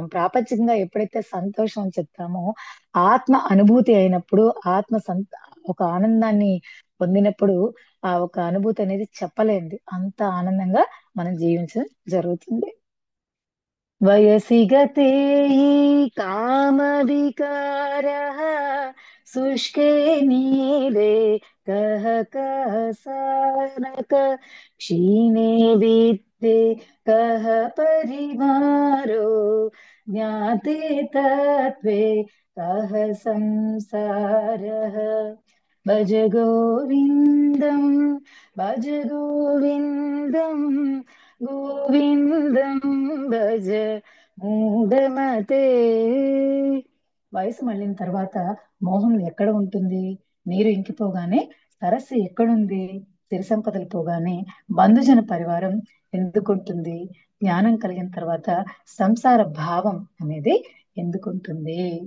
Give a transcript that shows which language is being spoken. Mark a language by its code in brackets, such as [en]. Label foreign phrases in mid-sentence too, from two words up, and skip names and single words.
[te] ప్రాపంచికంగా ఎప్పుడైతే సంతోషం అని చెప్తామో, ఆత్మ అనుభూతి అయినప్పుడు, ఒక ఆనందాన్ని పొందినప్పుడు ఆ ఒక అనుభూతి అనేది చెప్పలేంది. అంత ఆనందంగా మనం జీవించడం జరుగుతుంది. [sa] వయసి గతే काम विकारः शुष्के नीले कः सारक क्षीणे विद्ये कः परिवारो ज्ञाते तत्त्वे कः संसारः भज गोविन्दं भज गोविन्दं गोविन्दं भज మూఢమతే. [te] వయసు మళ్ళిన తర్వాత మోహం ఎక్కడ ఉంటుంది? నీరు ఇంకిపోగానే సరస్సు ఎక్కడుంది? సిరి సంపదలు పోగానే బంధుజన పరివారం ఎందుకుంటుంది? జ్ఞానం కలిగిన తర్వాత సంసార భావం అనేది ఎందుకుంటుంది?